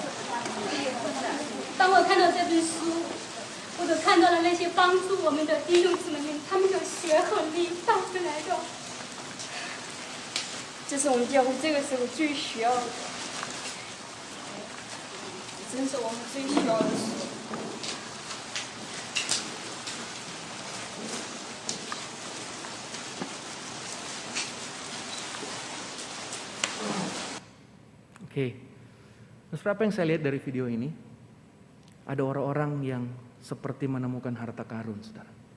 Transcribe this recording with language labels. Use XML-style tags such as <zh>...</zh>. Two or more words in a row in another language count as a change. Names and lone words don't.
<zh>当我看到这本书，我都看到了那些帮助我们的弟兄姊妹们，他们的血和力带回来的。这是我们教会这个时候最需要的，真是我们最需要的书。</zh> <id>Oke, terus apa yang saya lihat dari video ini? Ada orang-orang yang seperti menemukan harta karun, saudara.</id>